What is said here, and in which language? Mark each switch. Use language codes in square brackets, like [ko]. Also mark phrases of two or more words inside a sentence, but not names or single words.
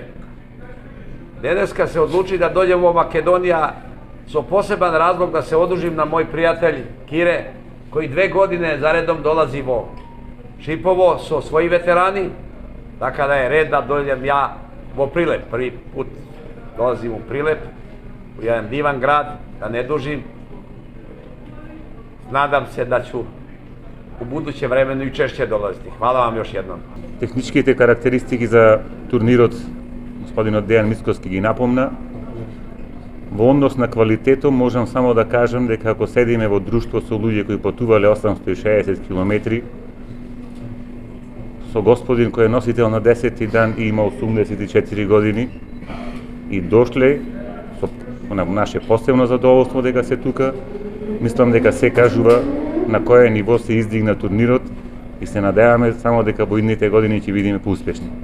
[sr] Deneska se odluči da dođem u Makedonija so poseban razlog da se odužim na moj prijatelj Kire, koji 2 godine zaredom dolazi vo Šipovo [mk] со свои [sr] veterani, tako da je red da dođem ja vo Prilep. Prvi put dolazim u Prilep, u jedan divan grad, da ne dužim. Nadam se da ću u budućem vremenu i češće dolaziti. Hvala vam još jednom. [mk] Техничките карактеристики за турнирот господинот Дејан Мицкоски ги напомна. Во однос на квалитетот можам само да кажам дека ако седиме во друштво со луѓе кои патувале 860 километри, со господин кој е носител на 10-ти дан и има 84 години, и дошле со наше посебно задоволство дека се тука, мислам дека се кажува на кое ниво се издигна турнирот и се надеваме само дека во идните години ќе бидеме поуспешни.